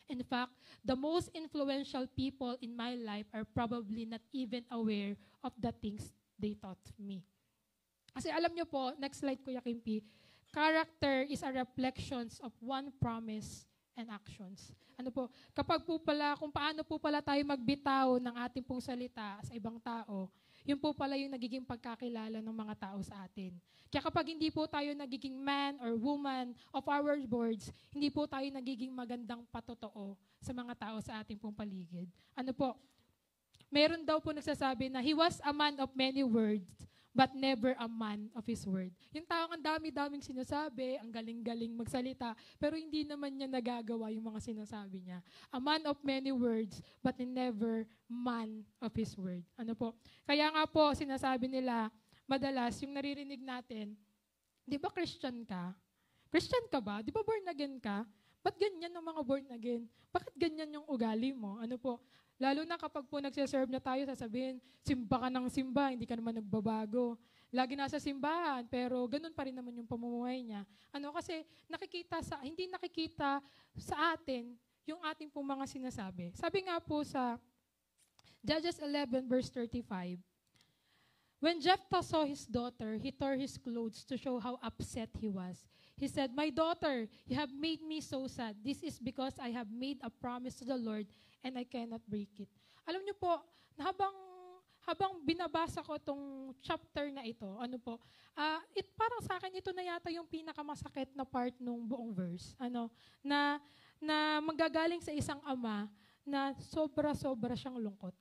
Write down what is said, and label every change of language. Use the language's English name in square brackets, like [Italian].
[English] In fact, the most influential people in my life are probably not even aware of the things they taught me. [Filipino] Kasi alam nyo po, [English] next slide Kuya Kimpe, character is a reflection of one promise and actions. [Filipino] Kapag po pala, kung paano po pala tayo magbitaw ng ating pong salita sa ibang tao, yun po pala yung nagiging pagkakilala ng mga tao sa atin. Kaya kapag hindi po tayo nagiging [English] man or woman of our words, [Filipino] hindi po tayo nagiging magandang patotoo sa mga tao sa ating pong paligid. Meron daw po nagsasabi na [English] he was a man of many words, but never a man of his word. [Filipino] Yung taong ang dami-daming sinasabi, ang galing-galing magsalita, pero hindi naman niya nagagawa yung mga sinasabi niya. [English] A man of many words, but never man of his word. [Filipino] Kaya nga po, sinasabi nila, madalas, yung naririnig natin, di ba Christian ka? Christian ka ba? Di ba born again ka? Ba't ganyan ang mga born again? Bakit ganyan yung ugali mo? Lalo na kapag po nagsiserve na tayo, sasabihin, simba ka ng simba, hindi ka naman nagbabago. Lagi nasa simbahan, pero ganun pa rin naman yung pamumuhay niya. Kasi hindi nakikita sa atin yung ating pong mga sinasabi. Sabi nga po sa [English] Judges 11 verse 35, when Jephthah saw his daughter, he tore his clothes to show how upset he was. He said, "My daughter, you have made me so sad. This is because I have made a promise to the Lord and I cannot break it." [Filipino] Alam niyo po, habang binabasa ko itong chapter na ito, parang sa akin ito na yata yung pinakamasakit na part ng buong verse. Na manggagaling sa isang ama na sobra-sobra siyang lungkot.